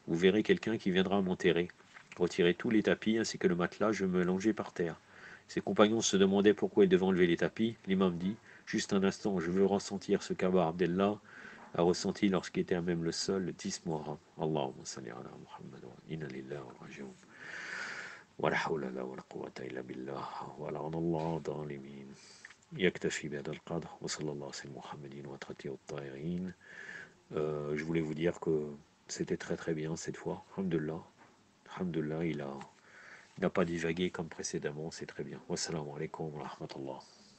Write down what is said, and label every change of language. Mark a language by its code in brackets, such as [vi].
[fr] Vous verrez quelqu'un qui viendra m'enterrer. Retirez tous les tapis ainsi que le matelas, je me longeai par terre. Ses compagnons se demandaient pourquoi il devait enlever les tapis. L'imam dit juste un instant, je veux ressentir ce qu'Abba Abdellah a ressenti lorsqu'il était à même le sol, le 10 Muharram. [ar] Allahumma salli ala Muhammad wa inna lillahi wa rajiun. ولا حول ولا قوة إلا بالله ولعن الله الظالمين يكتفي بهذا القدر وصلى الله على محمد وترتي الطاهرين. [fr] Je voulais vous dire que c'était très très bien cette fois. Alhamdulillah. Alhamdulillah, il n'a pas divagué comme précédemment, c'est très bien. [ar] Wassalamu alaikum wa rahmatullah.